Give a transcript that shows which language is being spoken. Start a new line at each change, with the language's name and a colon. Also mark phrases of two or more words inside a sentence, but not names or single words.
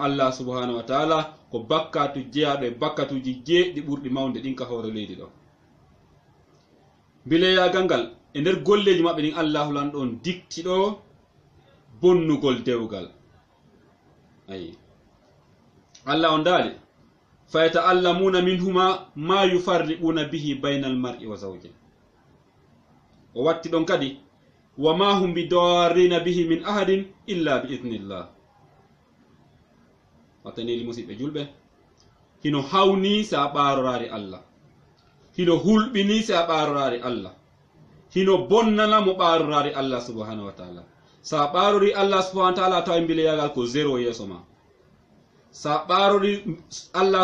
Fula: Allah subhanahu wa ta'ala ko bakkatu jeyaɗo e bakkatuji jeeɗɗi ɓurɗi mawde ɗin ka hoore leydi ɗo bileyagal ngal e nder golleji maɓɓe ɗin Allahu lan ɗon dikti ɗo bonnugol dewgal ayi Allah on daali
Arabic: فيتعلمون منهما ما يفرقون به بين المرء وزوجه
Fula: o watti ɗon kadi
Arabic: وما هم بضارين به من أحد إلا بإذن الله
Fula: wataneli musidɓe julɓe hino hawni sa ɓarorari Allah hino hulɓini sa ɓarorari Allah hino bonnana mo ɓarorari Allah
Arabic: سبحانه وتعالى
Fula: sa ɓarori Allah subhanahu wa ta'ala tawa bileyagal ko zéro yeeso ma sa ɓarori Allah